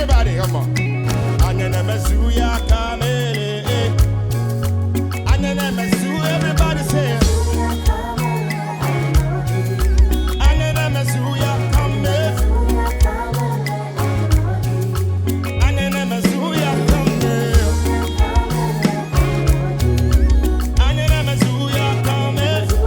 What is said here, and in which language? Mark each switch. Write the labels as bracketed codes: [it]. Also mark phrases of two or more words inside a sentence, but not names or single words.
[en] come on. [mer] Anene mezuya kamele. Anene mezu, [en] everybody say it. [mer] Anene mezuya kamele. Anene mezuya kamele. Anene mezuya kamele.